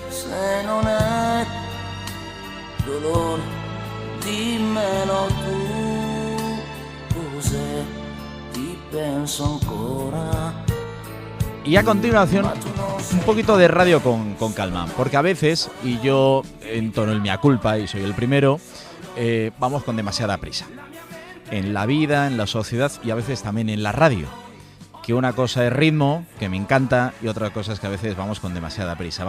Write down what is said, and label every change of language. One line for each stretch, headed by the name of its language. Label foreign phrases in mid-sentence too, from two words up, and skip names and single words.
Italian: se non è dolore, dimmelo tu, cos'è, ti penso ancora.
Spanish: Y a continuación, un poquito de radio con calma, porque a veces, y yo entono el mea culpa y soy el primero, vamos con demasiada prisa. En la vida, en la sociedad y a veces también en la radio. Que una cosa es ritmo, que me encanta, y otra cosa es que a veces vamos con demasiada prisa.